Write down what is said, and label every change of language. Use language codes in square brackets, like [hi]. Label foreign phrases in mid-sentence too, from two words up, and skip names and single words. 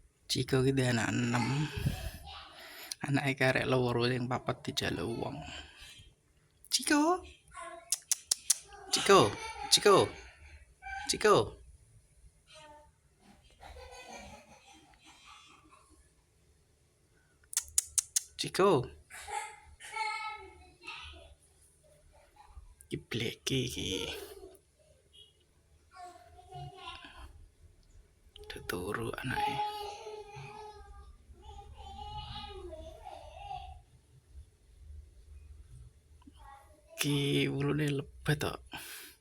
[jv] Ciko ki anak 6. Anake karek loro sing papat dijaluk wong. Ciko. Ciko. Ciko. Ciko. Ciko. Ki bleke iki. Turu anake. Ki wulune lebet tok.